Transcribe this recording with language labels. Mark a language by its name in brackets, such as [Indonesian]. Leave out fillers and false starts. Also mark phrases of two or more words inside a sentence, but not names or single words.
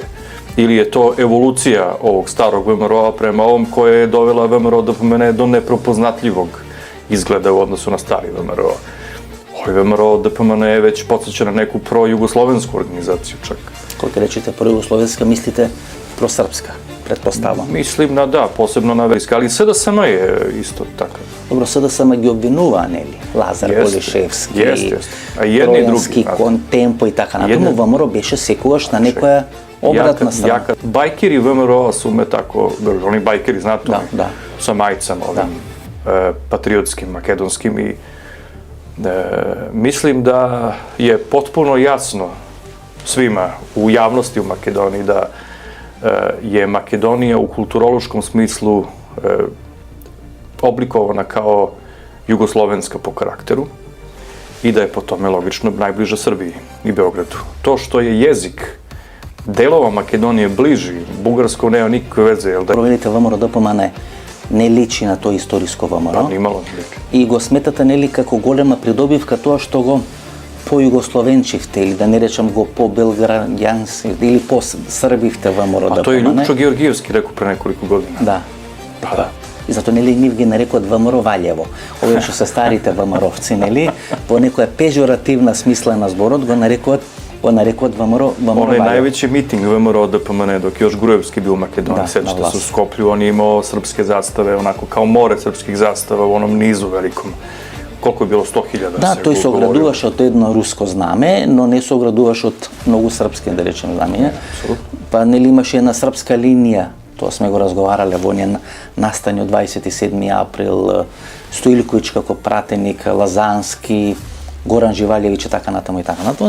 [Serbian] Ili je to evolucija ovog starog VMRO-a prema ovom koja je dovela VMRO DPMN do neprepoznatljivog izgleda u odnosu na stari VMRO. Ovaj VMRO DPMN je već podsjeća na neku pro-jugoslovensku organizaciju čak. Koliko rečete pro-jugoslovenska, mislite pro-srpska, pretpostavljam? Mislim na da, posebno na verska, ali SDSM je isto tako. [Macedonian] Dobro, SDSM ги обвинува, нели? Лазар Полишевски, Тројански Контемпо и така натаму. ВМРО беше секогаш на некоја обратна страна. [Serbian] Bajkeri VMRO su me tako, oni bajkeri, znate, sa majicama, ovim patriotskim, makedonskim i mislim da je potpuno jasno svima u javnosti u Makedoniji da je Makedonija u kulturološkom smislu oblikovana kao jugoslovenska po karakteru i da je po tome logično najbliža Srbiji i Beogradu. To što je jezik delova Makedonije bliži, bugarsko nema nikakve veze, jel da? [Macedonian] Проверите ВМРО ДПМН не личи на тоа историско ВМРО. Па нимало не личи. И го сметате нели како голема придобивка тоа што го по-југословенчивте или да не речам го по-белграѓански или по-србивте ВМРО ДПМН. А тоа е Лјупчо Георгиевски рекол [Serbian] пре неколику година. [Macedonian] Да. И зато нели нив ги нарекуваат ВМРО Валјево. Овие што се старите ВМРО-вци, нели, по некоја пежоративна смисла на зборот го нарекуваат ВМРО Валјево. [Serbian] Onaj najveći miting VMRO DPMN dok je još Gruevski bio u Makedoniji, sećate se u Skoplju, on je imao srpske zastave, onako kao more srpskih zastava u onom nizu velikom. Koliko je bilo, 100.000? [Macedonian] Да, тој се оградуваше од едно руско знаме, но не се оградуваше од многу српски, да речем, знамења. Па нели имаше една српска линија, тоа сме го разговарале во оние настани од 27. април, Стоилковиќ како пратеник, Лазански, Горан Живалјевиќ и така натаму и така натаму.